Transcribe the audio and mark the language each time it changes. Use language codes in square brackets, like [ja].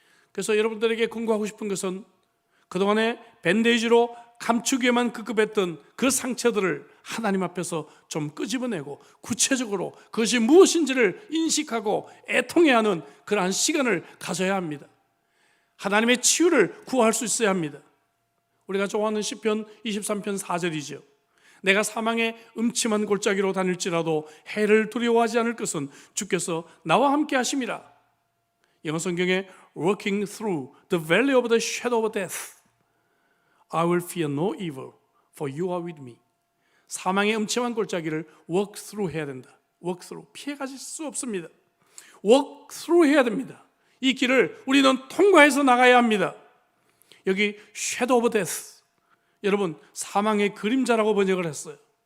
[ko] 그래서 여러분들에게 권고하고 싶은 것은 그동안에 밴데이지로 감추기에만 급급했던 그 상처들을 하나님 앞에서 좀 끄집어내고 구체적으로 그것이 무엇인지를 인식하고 애통해야 하는 그러한 시간을 가져야 합니다. 하나님의 치유를 구할 수 있어야 합니다. 우리가 좋아하는 시편 23편 4절이죠. 내가 사망의 음침한 골짜기로 다닐지라도 해를 두려워하지 않을 것은 주께서 나와 함께 하심이라. 영어 성경에 [en] Walking through the valley of the shadow of death I will fear no evil for you are with me. [ko] 사망의 음침한 골짜기를 [en] walk through [ko] 해야 된다. walk through 피해가실 수 없습니다. [en] walk through [ko] 해야 됩니다. 이 길을 우리는 통과해서 나가야 합니다. 여기 [en] shadow of death, [ko] 여러분 사망의 그림자라고 번역을 했어요.